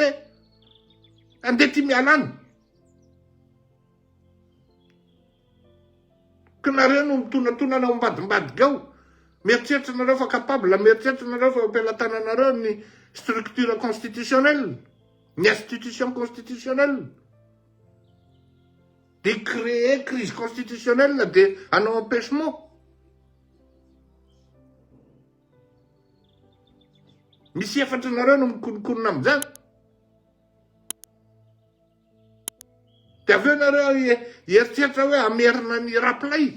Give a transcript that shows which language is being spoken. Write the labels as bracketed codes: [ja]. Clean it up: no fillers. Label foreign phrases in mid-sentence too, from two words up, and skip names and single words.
[mg] Andeha ty mialana. Ka nareo no mitonatona ao ambadimbadika ao. Mieritreritra nareo fa capable, mieritreritra nareo fa ampelantananareo ny [fr] structure constitutionnelle, [mg] ny [fr] institution constitutionnelle. [mg] De [fr] créer crise constitutionnelle [mg] de hanao empêchement. Misy efatra nareo no mikonikonina amin'izany. De aveo nareo hieritreritra hoe amerina ny rapolay.